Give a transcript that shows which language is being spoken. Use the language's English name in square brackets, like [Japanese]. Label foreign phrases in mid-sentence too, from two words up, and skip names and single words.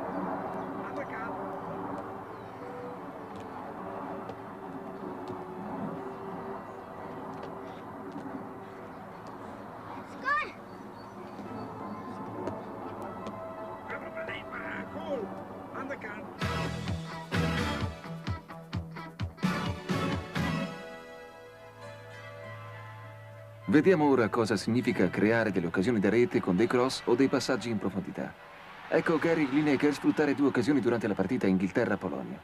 [Dutch] Aan de kant. Nee, maar cool. Aan de kant. [Italian] Vediamo ora cosa significa creare delle occasioni da rete con dei cross o dei passaggi in profondità. Ecco Gary Lineker sfruttare due occasioni durante la partita Inghilterra-Polonia.